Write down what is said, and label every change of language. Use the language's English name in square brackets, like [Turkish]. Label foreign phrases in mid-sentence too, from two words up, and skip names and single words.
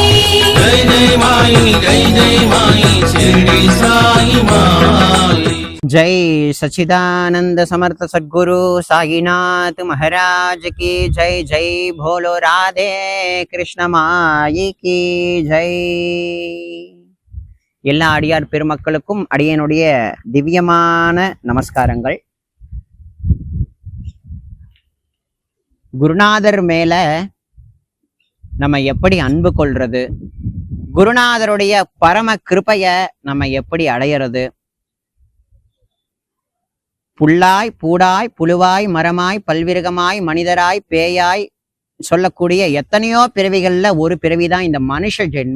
[Hindi] जय माई शिरडी साई माई। जय सच्चिदानंद समर्थ सद्गुरु साईनाथ महाराज की जय। जय भोलो राधे कृष्ण माई की जय। [Tamil] எல்லா அடியார் பெருமக்களுக்கும் அடியனுடைய திவ்யமான நமஸ்காரங்கள். குருநாதர் மேல நம்ம எப்படி அன்பு கொள்றது, குருநாதருடைய பரம கிருபைய நம்ம எப்படி அடையிறது, புல்லாய் பூடாய் புழுவாய் மரமாய் பல்விருகமாய் மனிதராய் பேயாய் சொல்லக்கூடிய எத்தனையோ பிறவிகள்ல ஒரு பிறவிதான் இந்த மனுஷ ஜென்மா.